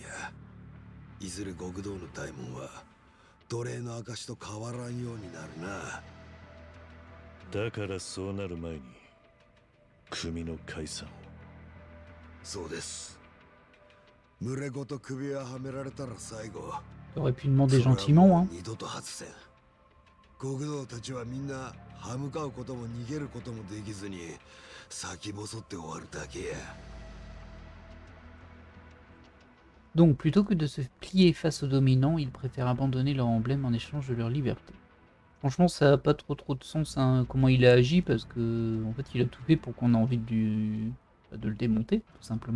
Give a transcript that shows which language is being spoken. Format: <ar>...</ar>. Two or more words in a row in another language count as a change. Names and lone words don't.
<ja>いずれ極道の大門は奴隷の証と変わらんようになるな。だからそうなる前に組の解散を。そうです。群れごと首輪はめられたら最後。</ja> <fr>T'aurais pu demander gentiment, hein.</fr> <ja>二度と外せん。極道たちはみんな歯向かうことも逃げることもできずに先細って終わるだけや。</ja> <fr>Donc, plutôt que de se plier face aux dominants, ils préfèrent abandonner leur emblème en échange de leur liberté. Franchement, ça n'a pas trop de sens, hein, comment il a agi, parce que en fait, il a tout fait pour qu'on ait envie de le démonter, tout simplement.</fr>